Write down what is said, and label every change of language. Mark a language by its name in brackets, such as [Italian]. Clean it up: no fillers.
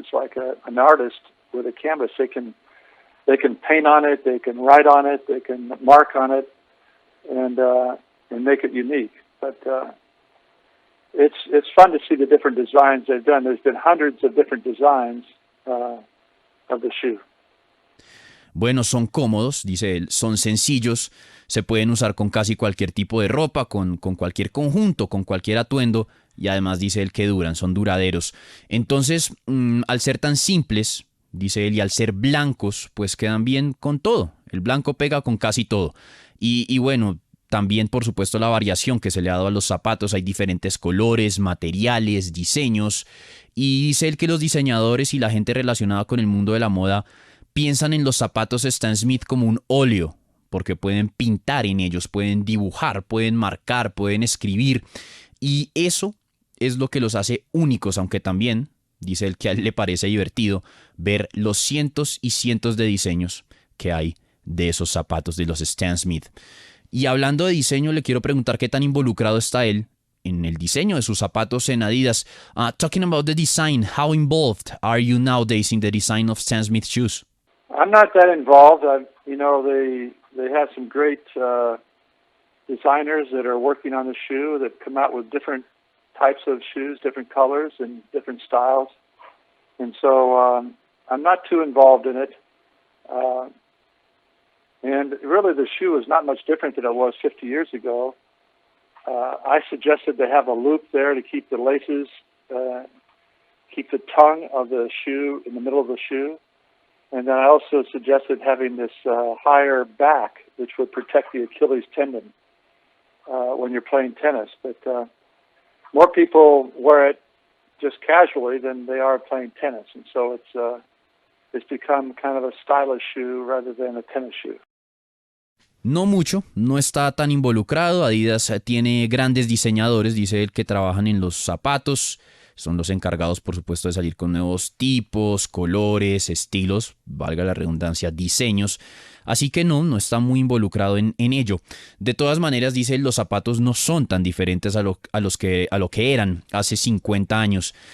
[English] It's like an artist with a canvas. They can paint on it, they can write on it, they can mark on it, and make it unique. But it's fun to see the different designs they've done. There's been hundreds of different designs of the shoe. [Spanish] Bueno, son cómodos, dice él, son sencillos, se pueden usar con casi cualquier tipo de ropa, con cualquier conjunto, con cualquier atuendo, y además dice él que duran, son duraderos. Entonces, al ser tan simples, dice él, y al ser blancos, pues quedan bien con todo. El blanco pega con casi todo. Y bueno, también, por supuesto, la variación que se le ha dado a los zapatos. Hay diferentes colores, materiales, diseños. Y dice él que los diseñadores y la gente relacionada con el mundo de la moda piensan en los zapatos Stan Smith como un óleo, porque pueden pintar en ellos, pueden dibujar, pueden marcar, pueden escribir. Y eso es lo que los hace únicos, aunque también dice él que a él le parece divertido ver los cientos y cientos de diseños que hay de esos zapatos de los Stan Smith. Y hablando de diseño, le quiero preguntar qué tan involucrado está él en el diseño de sus zapatos en Adidas. [English] Talking about the design, how involved are you nowadays in the design of Stan Smith shoes? I'm not that involved. They have some great designers that are working on the shoe that come out with different types of shoes, different colors and different styles. And so I'm not too involved in it. And really the shoe is not much different than it was 50 years ago. I suggested they have a loop there to keep the laces, keep the tongue of the shoe in the middle of the shoe. And then I also suggested having this higher back, which would protect the Achilles tendon when you're playing tennis. But more people wear it just casually than they are playing tennis. And so it's become kind of a stylish shoe rather than a tennis shoe. [Spanish] No mucho, no está tan involucrado. Adidas tiene grandes diseñadores, dice él, que trabajan en los zapatos. Son los encargados, por supuesto, de salir con nuevos tipos, colores, estilos, valga la redundancia, diseños. Así que no está muy involucrado en ello. De todas maneras, dice él, los zapatos no son tan diferentes a lo que eran hace 50 años.